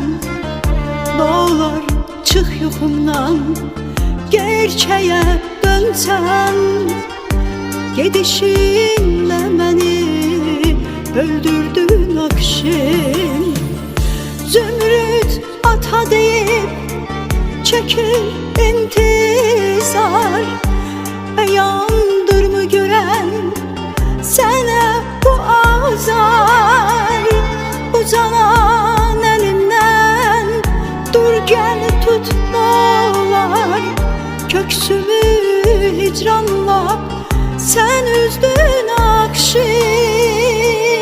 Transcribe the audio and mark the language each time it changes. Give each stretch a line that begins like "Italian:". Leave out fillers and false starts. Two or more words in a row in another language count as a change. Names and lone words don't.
Azerbaijani: Nolar çıx yuxumdan, gerçəyə dönsən, gedişinlə məni öldürdün akşin.
Turkish: Zümrüt ata deyib çekil intizar, yandır mı gören sana bu azar? Uzanan elimden dur gel tut nolar, köksümü hicranla sen üzdün akşin.